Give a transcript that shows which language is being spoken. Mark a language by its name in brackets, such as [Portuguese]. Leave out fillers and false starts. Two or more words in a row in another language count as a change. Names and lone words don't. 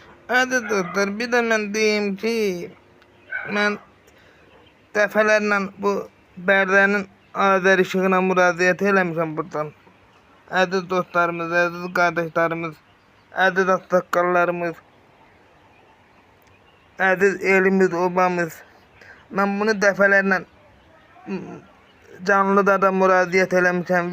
[Turkish] Hadi dostlar, bir de ben diyeyim ki [Azerbaijani] ben dəfələrlə bu Bərdənin Azər işığına müraciət eləmişəm buradan. Əziz dostlarımız, əziz qardaşlarımız, əziz ağsaqqallarımız, əziz elimiz, obamız. Mən bunu dəfələrlə canlıda da müraciət eləmişəm.